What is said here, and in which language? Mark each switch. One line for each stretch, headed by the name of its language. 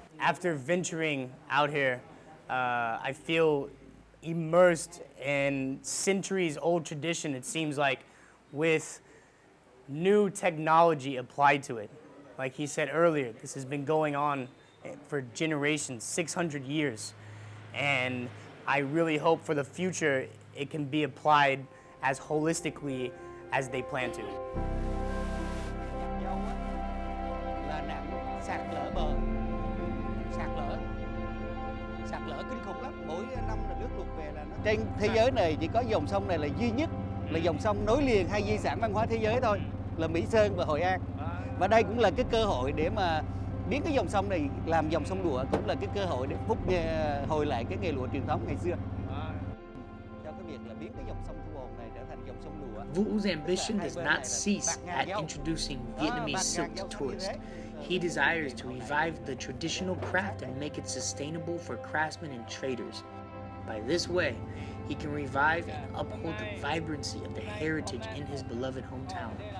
English: After venturing out here, I feel immersed in centuries-old tradition, it seems like, with new technology applied to it. Like he said earlier, this has been going on for generations, 600 years. And I really hope for the future it can be applied as holistically as they plan to.
Vietnamese: Là nạn sạt lở kinh khủng lắm. Mỗi năm là nước lụt về là nó trên thế giới này chỉ có dòng sông này là duy nhất là dòng sông nối liền hai di sản văn hóa thế giới thôi, là Mỹ Sơn và Hội An. Và đây cũng là cái cơ hội để mà biến cái dòng sông này làm dòng sông lụa, cũng là cái cơ hội để hồi lại cái nghề lụa truyền thống ngày xưa. Cho cái việc là biến cái dòng sông Thu Bồn này trở thành dòng sông lụa.
English: Vu's ambition does not cease at introducing Vietnamese silk to tourists. He desires to revive the traditional craft and make it sustainable for craftsmen and traders. By this way, he can revive and uphold the vibrancy of the heritage in his beloved hometown.